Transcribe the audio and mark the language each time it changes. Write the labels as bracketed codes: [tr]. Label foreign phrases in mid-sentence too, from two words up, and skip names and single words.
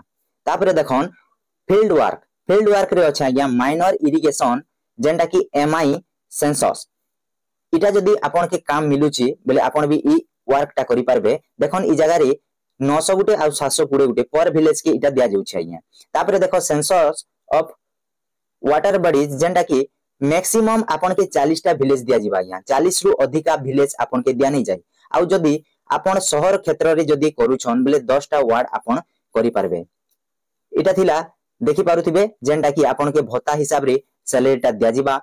[or] ତାପରେ ଦେଖନ୍ତୁ [en] field work [or] ରେ ଅଛି ଆଜ୍ଞା [en] minor irrigation [or] ଯେଉଁଟା କି [en] MI census. [or] ଇଟା ଯଦି ଆପଣ କେ କାମ ମିଳୁଚି ବୋଲେ ଆପଣ ବି ଏ ୱର୍କ ଟା କରି ପାରିବେ। ଦେଖନ୍ତୁ ଏ ଜାଗା ରେ 900 ଗୋଟେ ଆଉ 720 ଗୋଟେ [en] per village [or] କେ ଇଟା ଦିଆ ଯାଉଛି ଆଜ୍ଞା। ତାପରେ ଦେଖ [en] census of water bodies [or] ଯେଉଁଟା କି ମ୍ୟାକ୍ସିମମ ଆପଣ କେ 40 ଟା ଭିଲେଜ ଦିଆ ଯିବ ଆଜ୍ଞା। 40 ରୁ ଅଧିକା ଭିଲେଜ ଆପଣ କେ ଦିଆ ନାହିଁ ଯାଏ। ଆଉ ଯଦି ଆପଣ ସହର କ୍ଷେତ୍ର ରେ ଯଦି କରୁଛନ୍ତି ବୋଲେ 10 ଟା ୱାର୍ଡ ଆପଣ କରି ପାରିବେ। ଇଟା ଥିଲା ଦେଖି ପାରୁଥିବେ ଯେଉଁଟା କି ଆପଣ କେ ଭତ୍ତା ହିସାବ ରେ ସାଲାରି ଟା ଦିଆ ଯିବ।